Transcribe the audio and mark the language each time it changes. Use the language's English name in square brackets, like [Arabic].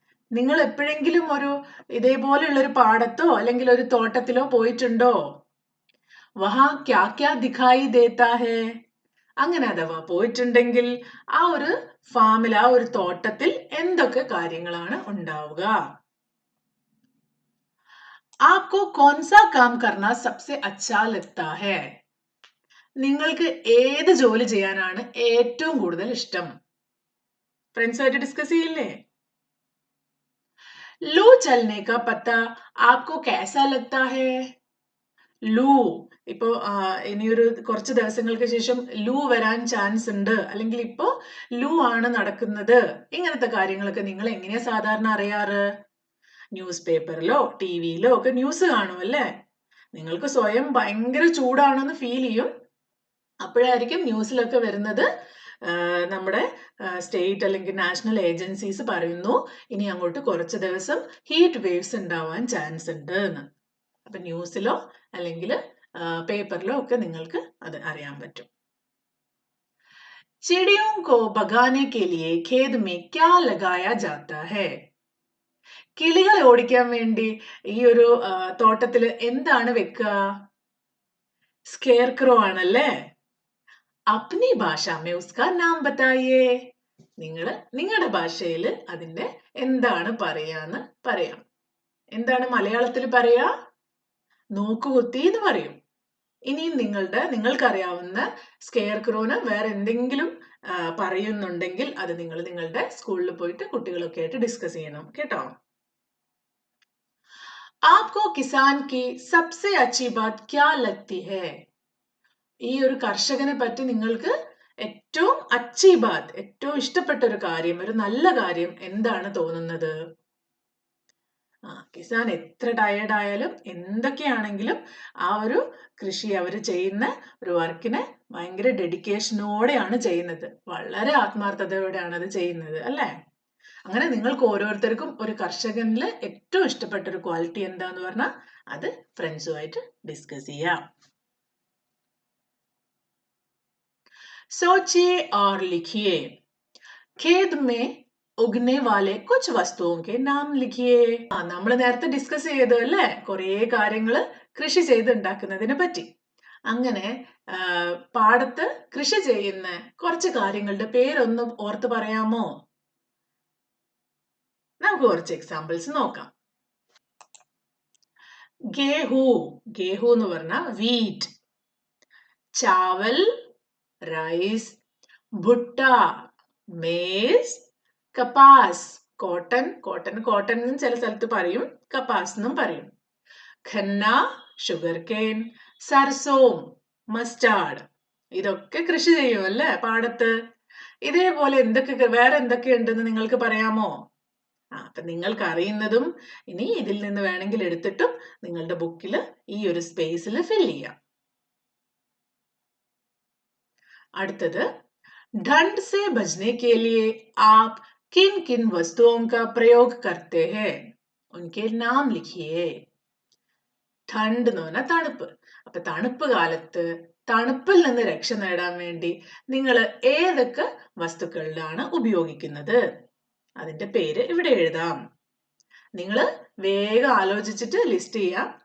[Malayalam] നിങ്ങൾ എപ്പോഴെങ്കിലും ഇതേപോലെയുള്ള ഒരു പാടത്തോ അല്ലെങ്കിൽ ഒരു തോട്ടത്തിലോ പോയിട്ടുണ്ടോ? [Hindi] വഹാ ക്യാ ക്യാ ദിഖായി ദേത്താ ഹേ? [Malayalam] അങ്ങനെ അഥവാ പോയിട്ടുണ്ടെങ്കിൽ ആ ഒരു ഫാമിൽ, ആ ഒരു തോട്ടത്തിൽ എന്തൊക്കെ കാര്യങ്ങളാണ് ഉണ്ടാവുക? [Hindi] आपको कौन सा काम करना सबसे अच्छा लगता है? [Malayalam] നിങ്ങൾക്ക് ഏത് ജോലി ചെയ്യാനാണ് ഏറ്റവും കൂടുതൽ ഇഷ്ടം? ഫ്രണ്ട്സുമായിട്ട് ഡിസ്കസ് ചെയ്യില്ലേ? [Hindi] ലൂ ചലനെ കാ പത്ത ആപ്കോ कैसा लगता है? [Malayalam] ലൂ ഇപ്പോ ഇനിയൊരു കുറച്ച് ദിവസങ്ങൾക്ക് ശേഷം ലൂ വരാൻ ചാൻസ് ഉണ്ട്, അല്ലെങ്കിൽ ഇപ്പോ ലൂ ആണ് നടക്കുന്നത്. ഇങ്ങനത്തെ കാര്യങ്ങളൊക്കെ നിങ്ങൾ എങ്ങനെയാ സാധാരണ അറിയാറ്? ന്യൂസ് പേപ്പറിലോ ടിവിയിലോ ഒക്കെ ന്യൂസ് കാണുമല്ലേ? നിങ്ങൾക്ക് സ്വയം ഭയങ്കര ചൂടാണെന്ന് ഫീൽ ചെയ്യും. അപ്പോഴായിരിക്കും ന്യൂസിലൊക്കെ വരുന്നത് നമ്മുടെ സ്റ്റേറ്റ് അല്ലെങ്കിൽ നാഷണൽ ഏജൻസീസ് പറയുന്നു ഇനി അങ്ങോട്ട് കുറച്ച് ദിവസം ഹീറ്റ് വേവ്സ് ഉണ്ടാവാൻ ചാൻസ് ഉണ്ട് എന്ന്. അപ്പൊ ന്യൂസിലോ അല്ലെങ്കിൽ പേപ്പറിലോ ഒക്കെ നിങ്ങൾക്ക് അത് അറിയാൻ പറ്റും. [Hindi] चिड़ियों को भगाने के लिए खेत में क्या लगाया जाता है? [Malayalam] കിളികളെ ഓടിക്കാൻ വേണ്ടി ഈ ഒരു തോട്ടത്തിൽ എന്താണ് വെക്കുക? സ്കെയർക്രോ ആണല്ലേ. [Hindi] അപ്നി ഭാഷ മേ ഉസ്കാ നാം ബതായിയേ. [Malayalam] നിങ്ങളുടെ ഭാഷയിൽ അതിന്റെ എന്താണ് പറയാന്ന് പറയാം. എന്താണ് മലയാളത്തിൽ പറയാ? നോക്കുകുത്തി എന്ന് പറയും. ഇനിയും നിങ്ങൾക്കറിയാവുന്ന സ്കെയർക്രോന് വേറെ എന്തെങ്കിലും പറയുന്നുണ്ടെങ്കിൽ അത് നിങ്ങൾ നിങ്ങളുടെ സ്കൂളിൽ പോയിട്ട് കുട്ടികളൊക്കെ ആയിട്ട് ഡിസ്കസ് ചെയ്യണം കേട്ടോ. [Hindi] आपको किसान की सबसे अच्छी बात क्या लगती है? [Malayalam] ഈ ഒരു കർഷകനെ പറ്റി നിങ്ങൾക്ക് ഏറ്റവും [Hindi] അച്ചി ബാത്, [Malayalam] ഏറ്റവും ഇഷ്ടപ്പെട്ട ഒരു കാര്യം, ഒരു നല്ല കാര്യം എന്താണ് തോന്നുന്നത്? കിസാൻ എത്ര ടയേർഡ് ആയാലും എന്തൊക്കെയാണെങ്കിലും ആ ഒരു കൃഷി അവർ ചെയ്യുന്ന ഒരു വർക്കിനെ ഭയങ്കര ഡെഡിക്കേഷനോടെയാണ് ചെയ്യുന്നത്. വളരെ ആത്മാർത്ഥതയോടെയാണ് അത് ചെയ്യുന്നത് അല്ലേ? അങ്ങനെ നിങ്ങൾക്ക് ഓരോരുത്തർക്കും ഒരു കർഷകനിൽ ഏറ്റവും ഇഷ്ടപ്പെട്ട ഒരു ക്വാളിറ്റി എന്താന്ന് പറഞ്ഞാൽ അത് ഫ്രണ്ട്സുമായിട്ട് ഡിസ്കസ് ചെയ്യാം. [Hindi] सोचिए और लिखिए. खेत में उगने वाले कुछ वस्तुओं के नाम लिखिए. [Malayalam] നമ്മൾ നേരത്തെ ഡിസ്കസ് ചെയ്തു അല്ലേ, കുറേ കാര്യങ്ങൾ കൃഷി ചെയ്തുണ്ടാക്കുന്നതിനെ പറ്റി. അങ്ങനെ പാടത്ത് കൃഷി ചെയ്യുന്ന കുറച്ച് കാര്യങ്ങളുടെ പേരൊന്ന് ഓർത്ത് പറയാമോ? നമുക്ക് കുറച്ച് എക്സാമ്പിൾസ് നോക്കാം. ഗേഹു എന്ന് പറഞ്ഞാൽ wheat. Chawal rice. ഭുട്ട maze. കപ്പാസ് cotton എന്നും ചില സ്ഥലത്ത് പറയും, കപ്പാസ് എന്നും പറയും. Khanna sugar cane. സർസോം മസ്റ്റാർഡ്. ഇതൊക്കെ കൃഷി ചെയ്യും അല്ലേ പാടത്ത്. ഇതേപോലെ വേറെ എന്തൊക്കെ ഉണ്ടെന്ന് നിങ്ങൾക്ക് പറയാമോ? അപ്പൊ നിങ്ങൾക്ക് അറിയുന്നതും ഇനി ഇതിൽ നിന്ന് വേണമെങ്കിൽ എടുത്തിട്ടും നിങ്ങളുടെ ബുക്കിൽ ഈ ഒരു സ്പേസിൽ ഫിൽ ചെയ്യാം. അടുത്തത്, [Hindi] ठंड से बचने के लिए आप किन किन वस्तुओं का प्रयोग करते हैं? उनके नाम लिखिए. [Malayalam] ठंड എന്ന് പറഞ്ഞാൽ തണുപ്പ്. അപ്പൊ തണുപ്പ് കാലത്ത് തണുപ്പിൽ നിന്ന് രക്ഷ നേടാൻ വേണ്ടി നിങ്ങൾ ഏതൊക്കെ വസ്തുക്കളിലാണ് ഉപയോഗിക്കുന്നത്? അതിന്റെ പേര് ഇവിടെ എഴുതാം. നിങ്ങൾ വേഗം ആലോചിച്ചിട്ട് ലിസ്റ്റ് ചെയ്യാം.